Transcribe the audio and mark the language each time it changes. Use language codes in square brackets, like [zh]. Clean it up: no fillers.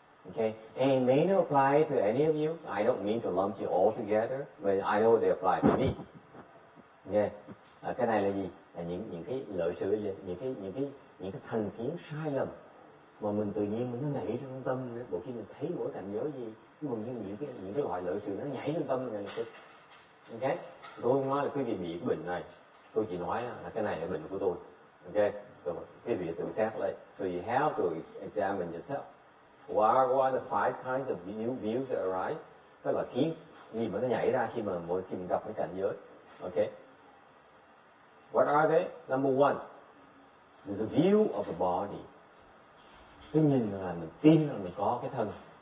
[en] Okay, and it may not apply to any of you. I don't mean to lump you all together, but I know they apply to me. [vi] Okay, cái này là gì? Là những cái lợi sự, những cái thành kiến sai lầm mà mình tự nhiên mình nó nảy trong tâm. Bộ khi mình thấy mỗi cảnh giới gì, những cái loại lợi sự nó nhảy trong tâm mình. Okay, tôi không nói là quý vị bị bệnh này, tôi chỉ nói là cái này là bệnh của tôi. Okay, so quý vị tự xét lại. [en] So you have to examine yourself. What are the 5 kinds of views that arise? [vi] Tức là khiến gì mà nó nhảy ra khi mình gặp cái cảnh giới. [en] Okay. What are they? Number 1, there's a view of the body. [vi] Cái nhìn là mình tin là mình có cái thân.